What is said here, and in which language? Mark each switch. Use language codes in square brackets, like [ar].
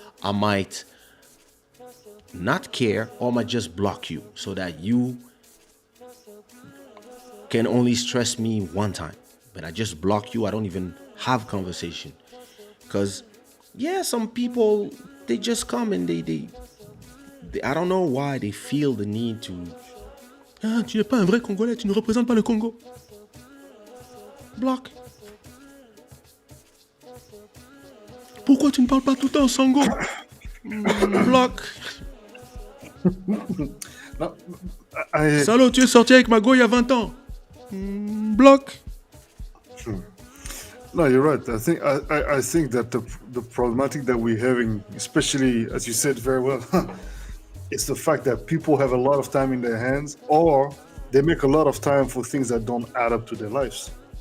[en] I might not care, or I might just block you so that you can only stress me one time. But I just block you. I don't even have conversation. Because some people, they just come and they I don't know why they feel the need to. [fr] Ah, tu n'es pas un vrai Congolais, tu ne représentes pas le Congo. Block. Pourquoi tu ne parles pas tout le temps Sango? [en] Block. No, [fr] Salaud, tu es sorti avec ma go il y a 20 ans. [en] Block. No, you're right. I think that the problematic that we're having, especially as you said very well, it's the fact that people have a lot of time in their hands, or they make a lot of time for things that don't add up to their lives.